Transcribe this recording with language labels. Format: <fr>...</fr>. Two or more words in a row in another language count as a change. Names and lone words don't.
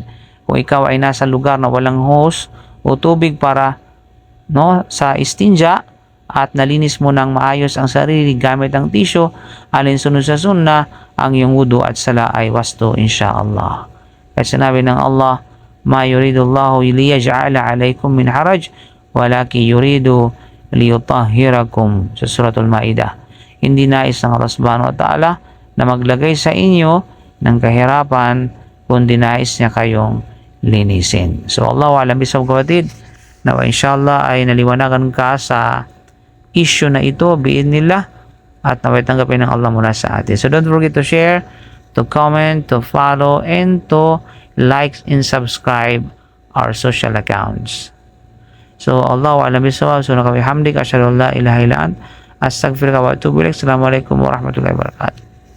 <tl>Kung ikaw ay nasa lugar na walang hose o tubig para sa istinja at nalinis mo ng maayos ang sarili gamit ang tisyo, alinsunod sa sunnah, ang iyong wudu at sala ay wasto insyaallah. At sinabi ng Allah,</tl> <ar>ما يريد الله ليجعل عليكم من حرج، ولكن يريد ليطهركم,</ar> <tl>sa suratul Maidah. Hindi nais ng Allah</tl> <ar>سبحانه وتعالى</ar> <tl>na maglagay sa inyo ng kahirapan, kundi nais niya kayong linisin. So</tl> <ar>الله أعلم، بالصواب</ar> <tl>kapatid, na inshallah ay naliwanagan ka sa issue na ito, biidnillah, at naway tanggapin ng Allah mula sa atin.</tl> <en>So don't forget to share, to comment, to follow, and to like and subscribe our social accounts.</en> <ar>So الله أعلم بالصواب، سبحانك وبحمدك، أشهد أن لا إله إلا أنت، أستغفرك وأتوب إليك. السلام عليكم ورحمة الله وبركاته.</ar>